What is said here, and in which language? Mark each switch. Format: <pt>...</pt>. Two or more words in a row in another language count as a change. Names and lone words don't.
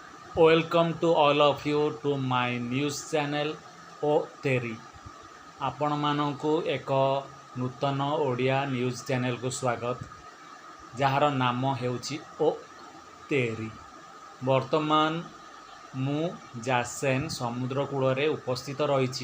<en>Welcome to all of you to my news channel ଓ ତେରି।</en> <or>ଆପଣମାନଙ୍କୁ ଏକ ନୂତନ ଓଡ଼ିଆ ନ୍ୟୁଜ୍ ଚ୍ୟାନେଲକୁ ସ୍ୱାଗତ, ଯାହାର ନାମ ହେଉଛି ଓ ତେରି। ବର୍ତ୍ତମାନ ମୁଁ ଜାସେନ୍ ସମୁଦ୍ର କୂଳରେ ଉପସ୍ଥିତ ରହିଛି।</or>